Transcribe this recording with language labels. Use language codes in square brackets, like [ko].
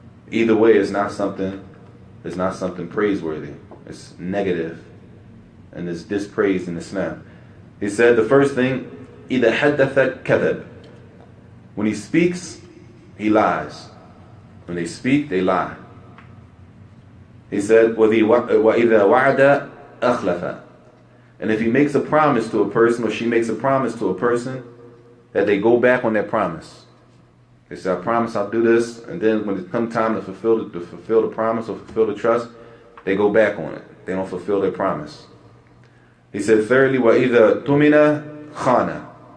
[en] Either way, it's not something praiseworthy. It's negative, and it's dispraised in Islam. He said the first thing, [ar] إِذَا حَدَّثَ كَذَبَ. [en] When he speaks, he lies. When they speak, they lie. He said, [ar] وَإِذَا وَعَدَ أَخْلَفَ. [en] And if he makes a promise to a person, or she makes a promise to a person, that they go back on their promise. They say, I promise I'll do this, and then when it comes time to fulfill the promise or fulfill the trust, they go back on it. They don't fulfill their promise. He said, thirdly, [ar] وَإِذَا تُمِنَ خَانَ.